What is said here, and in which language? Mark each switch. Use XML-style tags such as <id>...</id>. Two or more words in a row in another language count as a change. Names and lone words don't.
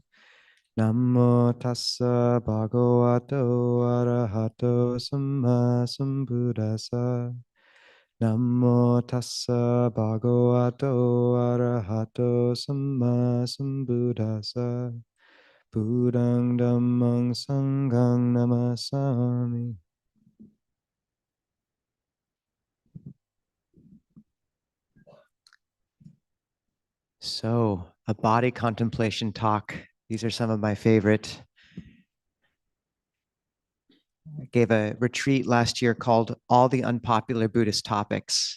<pi>Namo tassa bhagavato arahato samma sambuddhassa. Namo tassa bhagavato arahato samma sambuddhassa. Buddhang dhammang sanghang namasami.</pi> <en>So, a body contemplation talk. These are some of my favorite. I gave a retreat last year called All the Unpopular Buddhist Topics.</en>